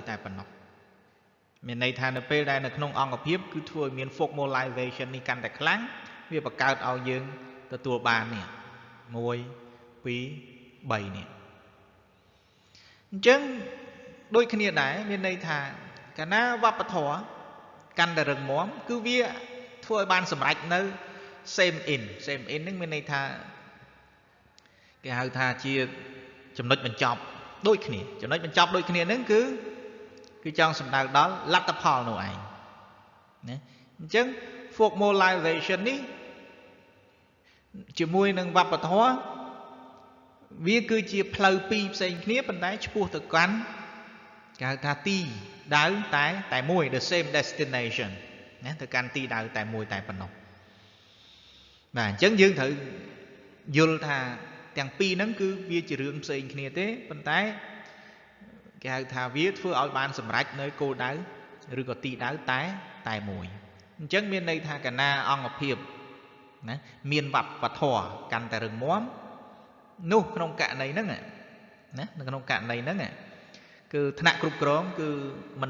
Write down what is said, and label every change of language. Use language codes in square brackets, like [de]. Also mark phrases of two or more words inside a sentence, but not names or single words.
[km] តែប៉ុណ្ណោះមានន័យថានៅពេលដែលនៅក្នុងអង្គភាពគឺធ្វើឲ្យមាន formalization នេះកាន់តែខ្លាំងវាបង្កើតឲ្យយើងទទួលបាន នេះ1 2 3នេះអញ្ចឹងដូចគ្នាដែរមានន័យថាកាលណាវប្ប ធម៌កាន់តែរឹងមាំគឺវាធ្វើឲ្យបានសម្រេចនៅ [en] same in [km] ហ្នឹងមានន័យថាគេហៅថាជាចំណុចបញ្ចប់ដូចគ្នាចំណុចបញ្ចប់ដូចគ្នាហ្នឹងគឺចង់សំដៅដល់លទ្ធផលនោះឯងណាអញ្ចឹង formalization នេះជាមួយនឹងវប្បធម៌វាគឺជាផ្លូវ ពីរផ្សេងគ្នាប៉ុន្តែឆ្ពោះទៅកាន់គេហៅថាទីដៅតែមួយ [en] the same destination [km] ណាទៅកាន់ទីដៅតែមួយ តែប៉ុណ្ណោះបាទអញ្ចឹងយើងត្រូវយល់ថាទាំងពីរហ្នឹងគឺវាជារឿងផ្សេងគ្នាទេប៉ុន្តែគេហៅថាវាធ្វើឲ្យបានសម្រេចនៅគោលដៅឬក៏ទីដៅតែមួយអញ្ចឹងមានន័យថាកាលណាអង្គភាពណាមានវប្បធម៌កាន់តែរឹងមាំនោះក្នុងករណីហ្នឹងណានៅក្នុងករណីហ្នឹងគឺថ្នាក់គ្រប់គ្រងគឺមិន